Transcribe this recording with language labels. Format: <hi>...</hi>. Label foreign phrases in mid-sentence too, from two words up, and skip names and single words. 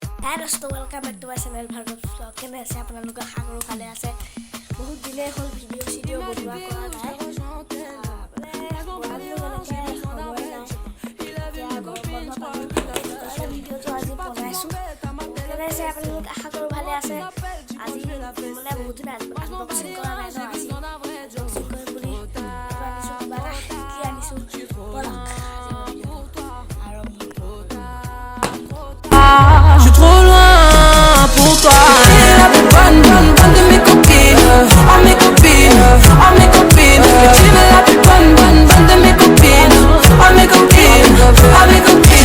<en>Hi dosto, welcome back to my channel Bhargav Vlog.</en> <as>কেনে আছে আপোনালোকে সাগৰ ভালে আছে বহুত দিনে হল ভিডিও বনোৱা কৰা নাই ভিডিওটো আজি বনাইছো কেনে আছে আপোনালোকে আশা কৰো ভালে আছে আজি মানে বহুত দিন আনবক্সিং কৰা নাই ন আজি আনবক্সিং কৰিম বুলি আনিছো কি আনিছো</as> <fr>Je suis trop loin pour toi. La plus bonne de mes copines. Oh mes copines, oh mes copines. Tu es la plus bonne de mes copines. Oh mes copines, oh mes copines.</fr>